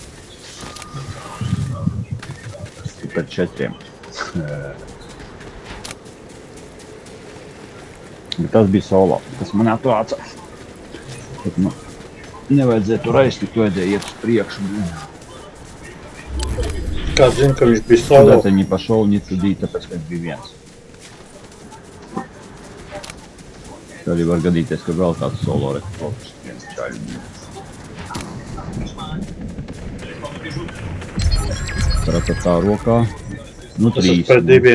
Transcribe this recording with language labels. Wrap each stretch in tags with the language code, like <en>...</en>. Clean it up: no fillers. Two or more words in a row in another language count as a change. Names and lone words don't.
<lv>Super 4. Bet tas bija solo. Tas man atvāca. Bet man nevajadzēja tur aiztikt, vajadzēja iet uz priekšu. Kāds zina, ka viņš bija solo?</lv> <ru>Куда-то не пошел, не туда,</ru> <lv>tāpēc, ka viņš bija viens. Tā arī var gadīties, ka vēl kāds solo rekordus viens čaļi. Tratatā rokā. Nu, Tas 3. ir pret 2.</lv>